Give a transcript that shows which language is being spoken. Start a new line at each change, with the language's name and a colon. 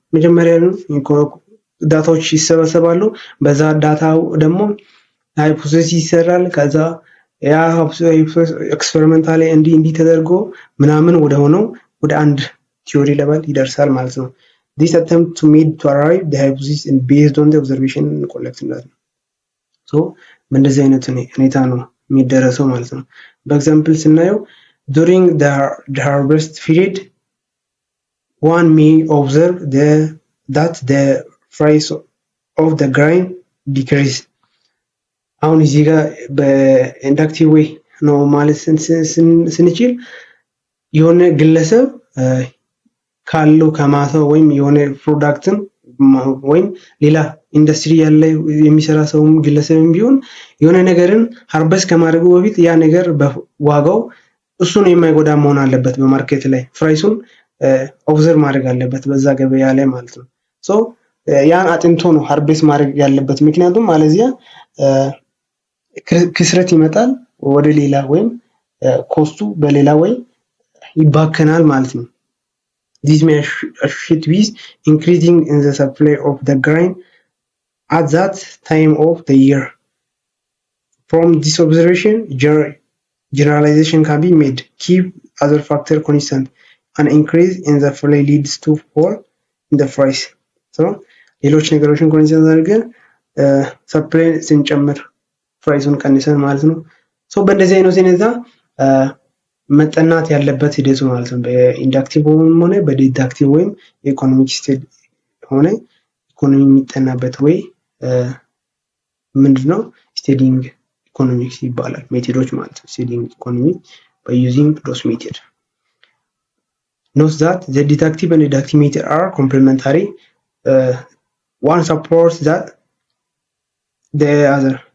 Amharic: መጀመሪያ ዳታዎች ይሰበሰባሉ። በዛ ዳታው ደግሞ ሃይፖቴሲስ ይሰራል። ከዛ ያ ኤክስፐሪመንታሊ እንዲህ ተደርጎ ምናምን ወደ አንድ ቲዮሪ ሌቨል ይደርሳል ማለት ነው።
English: This attempt to arrive the hypothesis and based on the observation collected. So
Amharic: በእንደዚህ አይነት ሁኔታ ነው የሚደረሰው ማለት ነው። በኤግዛምፕል ስናየው
English: during the harvest period one may observe that the price of the grain decrease.
Amharic: አሁን እዚህ ጋር በኢንዳክቲቭ ዌይ ነው ማለት ስንችል የሆነ ግለሰብ ካለው ከማሳው ወይም የሆነ ፕሮዳክትን ወይም ሌላ ኢንዱስትሪ ያለ የሚሰራ ሰውም ግለሰብም ቢሆን የሆነ ነገርን ሃርቨስት ከማድረጉ በፊት ያ ነገር በዋጋው እሱን የማይጎዳ መሆን አለበት። በማርኬት ላይ ፕራይሱን ኦብዘርቭ ማድረግ አለበት በዛ ገበያ ላይ ማለት ነው። ሶ ያን አጥንቶ ነው ሃርቨስት ማድረግ ያለበት። ምክንያቱም አለዚያ ክስረት ይመጣል ወደ ሌላ ወይም ኮስቱ በሌላ ወይ ይባከናል ማለት ነው።
English: This may associate with increasing in the supply of the grain at that time of the year. From this observation, generalization can be made. Keep other factor constant. An increase in the supply leads to fall in the price.
Amharic: So, ሌሎች ነገሮችን ኮንሲደር አድርገን ሰፕላይ ስንጨምር ፕራይሱን ቀንሰን ማለት ነው። ሶ በእንደዚህ አይነት ሁኔታ መጠናት ያለበት ሂደቱ ማለት ነው። በኢንዳክቲቭ ሆነ በዲዳክቲቭ ወይም ኢኮኖሚክ ስቴድ ሆነ ኢኮኖሚ የሚጠናበት ወይ ምንድነው ስቴዲንግ ኢኮኖሚክስ ይባላል። ሜቶዶች ማለት ነው። ስቴዲንግ ኢኮኖሚ
English: by using those methods. Note that the deductive and deductive method are complementary. One supports that the other.